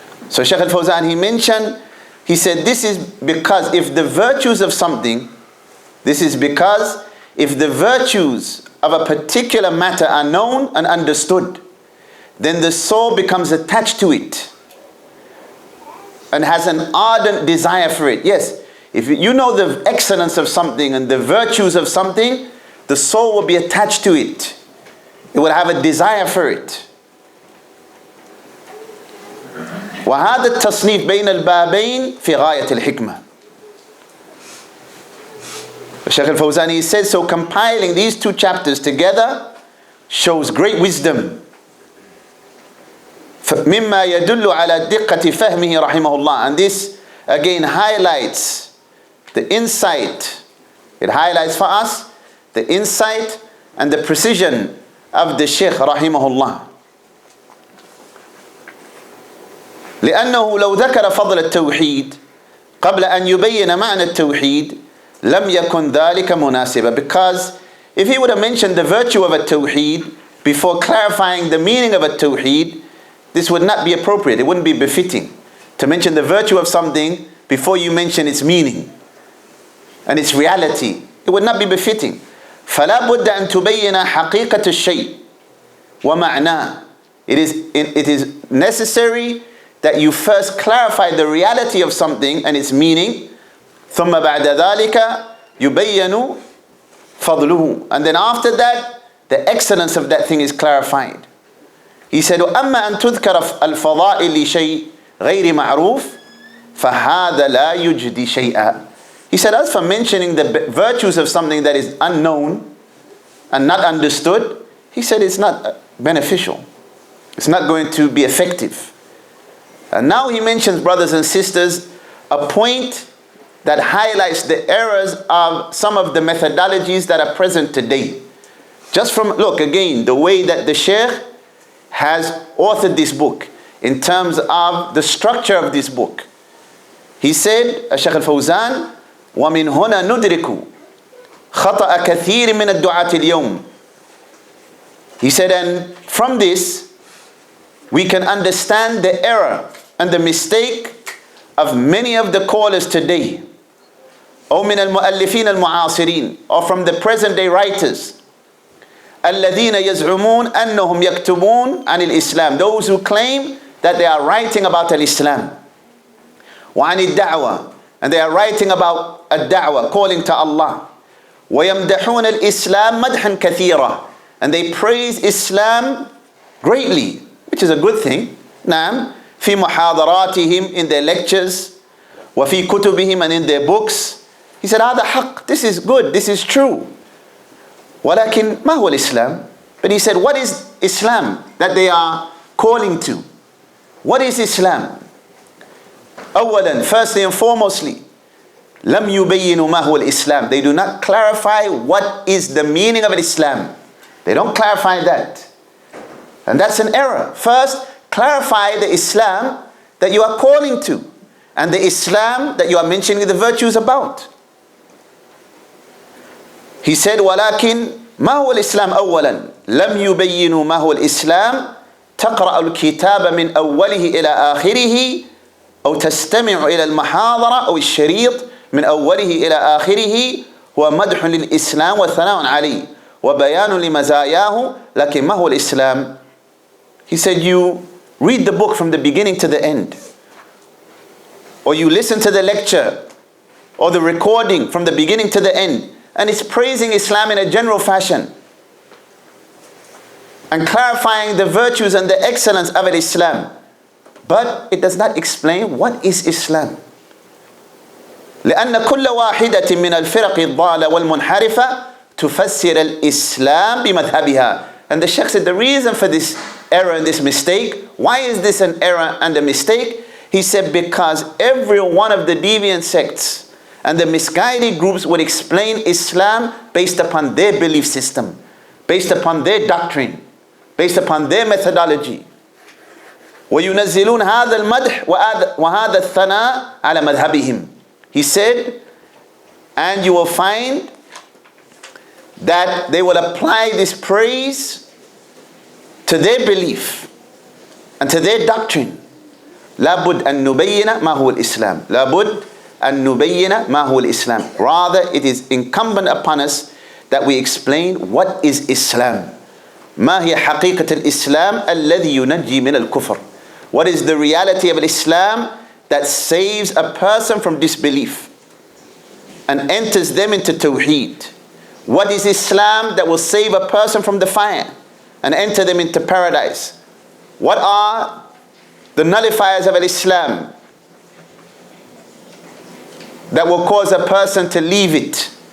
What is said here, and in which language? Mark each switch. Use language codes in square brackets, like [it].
[en] So Shaykh al-Fawzan, he mentioned, he said, this is because if the virtues of something, this is because if the virtues of a particular matter are known and understood, then the soul becomes attached to it and has an ardent desire for it. Yes, if you know the excellence of something and the virtues of something, the soul will be attached to it. It will have a desire for it. [ar] وهذا التصنيف بين البابين في غاية الحكمة. [en] Shaykh al-Fawzani says, so compiling these two chapters together shows great wisdom. [ar] مما يدل على دقة فهمه رحمه الله. [en] And this again highlights the insight. It highlights for us the insight and the precision of the Shaykh [ar] رحمه الله. لأنه لو ذكر فضل التوحيد قبل أن يبين معنى التوحيد لم يكن ذلك مناسبا. [en] Because if he would have mentioned the virtue of al-Tawheed before clarifying the meaning of al-Tawheed, this would not be appropriate. It wouldn't be befitting to mention the virtue of something before you mention its meaning and its reality. It would not be befitting. [ar] فلا بد أن تبين حقيقة الشيء ومعناه. [en] It is necessary that you first clarify the reality of something and its meaning. [ar] ثم بعد ذلك يبين فضله. [en] And then after that, the excellence of that thing is clarified. He said, [ar] وأما أن تذكر الفضائل لشيء غير معروف فهذا لا يجدي شيئا. [en] He said, as for mentioning the virtues of something that is unknown and not understood, he said it's not beneficial. It's not going to be effective. And now he mentions, brothers and sisters, a point that highlights the errors of some of the methodologies that are present today. Just from, look again, the way that the Shaykh has authored this book, in terms of the structure of this book. He said, Shaykh al-Fawzan, [ar] وَمِنْ هُنَا نُدْرِكُ خَطَأَ كَثِيرٍ مِنَ الدُّعَاةِ الْيَوْمِ. [en] He said, and from this, we can understand the error and the mistake of many of the callers today, [ar] أو من المؤلفين المعاصرين, [en] or from the present day writers, [ar] الذين يزعمون أنهم يكتبون عن الإسلام, [en] those who claim that they are writing about al-Islam, [ar] وعن الدعوة, [en] and they are writing about ad-da'wah, calling to Allah, [ar] ويمدحون الإسلام مدحا كثيرا, [en] and they praise Islam greatly, which is a good thing. [ar] نعم, في محاضراتهم, [en] in their lectures, [ar] وفي كتبهم, [en] and in their books. He said, [ar] هذا حق, [en] this is good, this is true. [ar] ولكن ما هو الإسلام? [en] But he said, what is Islam that they are calling to? What is Islam? [ar] أولا, [en] firstly and foremostly, [ar] لم يبينوا ما هو الإسلام. [en] They do not clarify what is the meaning of Islam. They don't clarify that. And that's an error. First, clarify the Islam that you are calling to, and the Islam that you are mentioning the virtues about. [ar] He said, ولكن ما هو الإسلام أولا لم يبينوا ما هو الإسلام تقرأ الكتاب من أوله إلى آخره أو تستمع إلى المحاضرة أو الشريط من أوله إلى آخره هو مدح للإسلام وثناء عليه وبيان لمزاياه لكن ما هو الإسلام. [en] He said, you read the book from the beginning to the end, or you listen to the lecture or the recording from the beginning to the end, and it's praising Islam in a general fashion and clarifying the virtues and the excellence of Islam, but it does not explain what is Islam. [ar] لأن كل واحدة من الفرق الضالة والمنحرفة تفسر الإسلام بمذهبها. [en] And the Shaykh said the reason for this error and this mistake, why is this an error and a mistake? He said because every one of the deviant sects and the misguided groups would explain Islam based upon their belief system, based upon their doctrine, based upon their methodology. [ar] وَيُنَزِّلُونَ هَذَا الْمَدْحِ وَهَذَا الثَّنَاءِ عَلَى مَذْهَبِهِمْ. [en] He said, and you will find that they will apply this praise to their belief and to their doctrine. [ar] لابد أن نبين ما هو الإسلام. لابد أن نبين ما هو الإسلام. [en] Rather, it is incumbent upon us that we explain what is Islam. [ar] ما هي حقيقة الإسلام الذي ينجي من الكفر. [en] What is the reality of Islam that saves a person from disbelief and enters them into Tawhid? What is Islam that will save a person from the fire and enter them into paradise? What are the nullifiers of Islam that will cause a person to leave it?